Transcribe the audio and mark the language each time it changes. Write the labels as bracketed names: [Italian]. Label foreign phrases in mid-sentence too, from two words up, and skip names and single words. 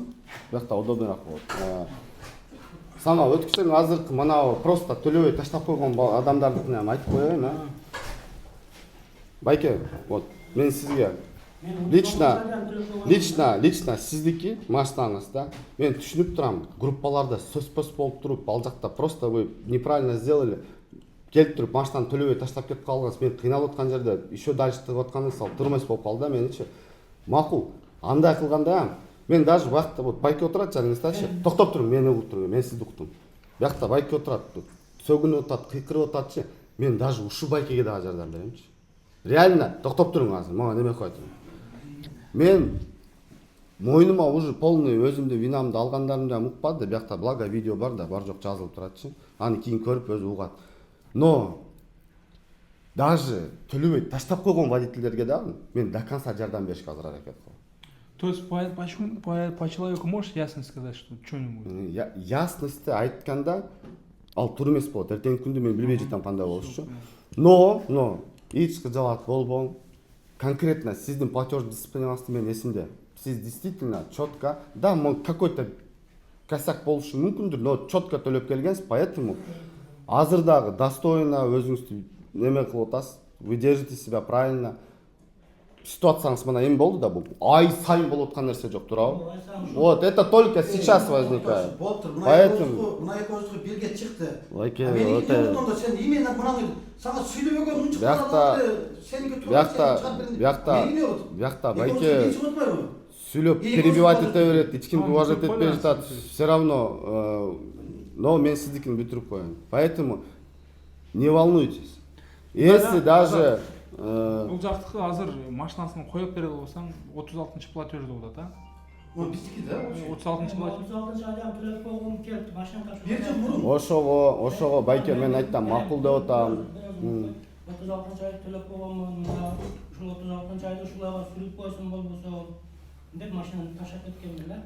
[Kyrgyz] Биякта удобныйраак болот. Саңа өткүчөң азыркы мына просто төлөбөй таштап койгон адамдардыкын айтып коеюн, а? Байке, вот мен сизге лично сиздики машинаңыз да. Мен түшүнүп турам, группаларда сөз болуп туруп, ал жакта [Russian] просто вы неправильно сделали. [Kyrgyz] Келип туруп машинаны төлөбөй таштап кетип калгансыз. Мен кыйналып аткан жерде [Russian] еще дальше [Kyrgyz] тыгып атканыңыз ал турмес болуп калды да меничи. Макул. Андай кылганда мен даже бакта вот байке отурат жаныңыздачы. Токтоп туруң, мени угуп туруң, мен сизди уктум. Биякта байке отурат, сөгүнүп атат, кыйкырып ататчы. Мен даже ушу байкеге дагы жардам беремчи. Реально, токтоп туруң азыр, мага неме коет. Мен мойнума [Russian] уже полный [Kyrgyz] өзүмдү винамды алгандарымды укпады, биякта благо видео бар да, бар жок жазылып туратчы. Аны кийин көрүп өзү угат. Но даже төлөбөй таштап койгон водительдерге дагы мен [Russian] до конца [Kyrgyz] жардам беришке азыр аракет кылам. [Russian] То есть по человеку можешь ясно сказать, что не будет? [Kyrgyz] Ясности айтканда ал туура эмес болот. Эртеңки күндө мен билбей жатам кандай болушучу. Но эч кыжалат болбоң. Конкретно сиздин платеж дисциплинаңызды мен эсимде. Сиз [Russian] действительно четко, [Kyrgyz] да, [Russian] какой-то косяк [Kyrgyz] болушу мүмкүндүр, [Russian] но четко [Kyrgyz] төлөп келгенсиз, поэтому азыр дагы достойно өзүңүздү неме кылып атасыз. [Russian] Вы держите себя правильно. [Kyrgyz] Ситуацияңыз мына эми болду да, бул ай сайын болуп аткан нерсе жок, туурабы? [Russian] Вот, это только сейчас возникает. [Kyrgyz] Поэтому мына экөөбүзгө бирге чыкты. Лайке, Мен вот онда сен именно мынаны сага сүйлөбөгөн мынча биякта байке сүйлөп перебивать эте берет, эч кимди уважать этпей жатат. [Russian] Все равно, но [Kyrgyz] мен сиздикин бүтүрүп коеюн. [Russian] Поэтому не волнуйтесь. Если даже [Kyrgyz] Бул жактыкы азыр машинасын коюп бере болсаң 36-чы платежде болот, а? Биздики да. 36-чы платеж. 36-чы айдан төлөп койгом келди, машина ташып. Бир жыл мурун. ошого байке мен айтам, макул деп атам. 36-чы ай төлөп койгомун, ушул 36-чы айда ушуларга сүрүп койсом болбосо деп машинаны ташап кеткенмин да.